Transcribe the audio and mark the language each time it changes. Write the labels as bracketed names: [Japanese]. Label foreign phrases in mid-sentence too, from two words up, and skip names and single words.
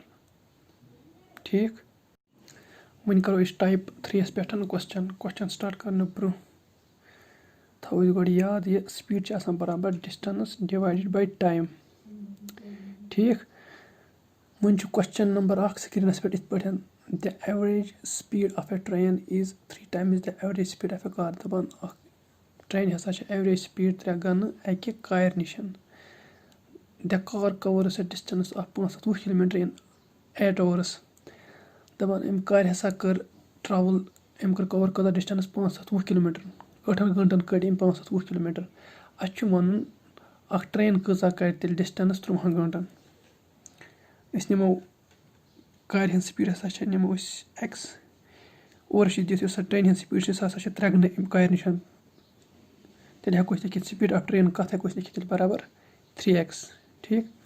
[Kashmiri] ٹھیٖک وۄنۍ کَرو أسۍ ٹایپ 3 یَس پٮ۪ٹھ [English] question start [Kashmiri] کَرنہٕ برونٛہہ تھاوو أسۍ گۄڈٕ یاد یہِ سپیٖڈ چھِ آسان برابر [English] distance divided by time [Kashmiri] ٹھیٖک وۄنۍ چھُ [English] question number 1 [Kashmiri] سِکریٖنَس پٮ۪ٹھ یِتھ پٲٹھۍ دَ [English] average speed of a train is 3 times the average speed of a car [Kashmiri] دَپان اَکھ ٹرٛینہِ ہَسا چھِ [English] average speed [Kashmiri] 3 گَنہٕ اَکہِ کارِ نِش دَ [English] car covers a distance of 520 km in 8 hours [Kashmiri] دَپان أمۍ کارِ ہَسا کٔر ٹرٛاوٕل أمۍ کٔر کَوَر کۭژاہ ڈِسٹَنٕس 520 km 8 گٲنٛٹَن کٔڑۍ أمۍ 520 km اَسہِ چھُ وَنُن اَکھ ٹرٛین کۭژاہ کَرِ تیٚلہِ ڈِسٹَنٕس 3 گٲنٛٹَن أسۍ نِمو کارِ ہِنٛز سپیٖڈ ہَسا نِمو أسۍ ایٚکٕس اورٕ چھِ دِتھ یۄس سۄ ٹرٛینہِ ہِنٛز سپیٖڈ چھِ سۄ ہَسا چھِ 3 گنہٕ اَمہِ کارِ نِش تیٚلہِ ہٮ۪کو أسۍ لیکھِتھ [English] speed of train [Kashmiri] کَتھ ہٮ۪کو أسۍ لیکھِتھ تیٚلہِ برابر 3x ٹھیٖک